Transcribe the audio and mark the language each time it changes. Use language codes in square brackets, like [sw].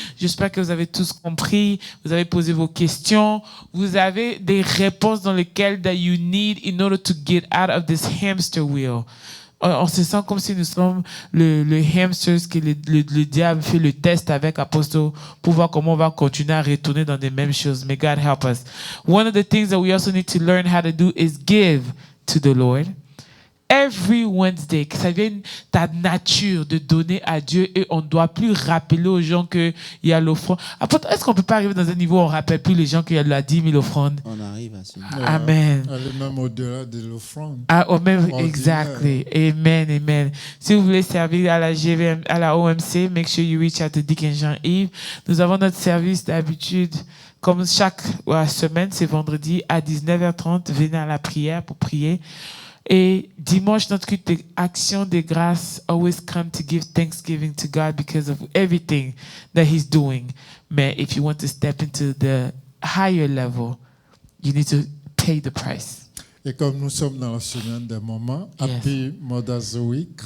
[fr] J'espère que vous avez tous compris. Vous avez posé vos questions. Vous avez des réponses dans lesquelles [en] that you need in order to get out of this hamster wheel. [fr] On se sent comme si nous sommes le hamster que le diable fait le test avec Apostle pour voir comment on va continuer à retourner dans les mêmes choses. [en] May God help us. One of the things that we also need to learn how to do is give to the Lord. Every Wednesday, [fr] que ça vienne ta nature de donner à Dieu et on ne doit plus rappeler aux gens qu'il y a l'offrande. Est-ce qu'on ne peut pas arriver dans un niveau où on ne rappelle plus les gens qu'il y a la 10 000 offrandes? On arrive à ce niveau. Amen. Aller même au-delà de l'offrande. Même, exactly. Amen, amen. Si vous voulez servir à la GVM, à la OMC, [en] make sure you reach out to Deacon Jean-Yves. [fr] Nous avons notre service d'habitude, comme chaque semaine, c'est vendredi à 19h30. Venez à la prière pour prier. Et dimanche, notre culte d'Action de grâce, [en] always come to give thanksgiving to God because of everything that He's doing. [fr] Mais [en] if you want to step into the higher level, you need to pay the price. [fr] Et comme nous sommes dans la semaine des moments, [en] Happy Mother's Week.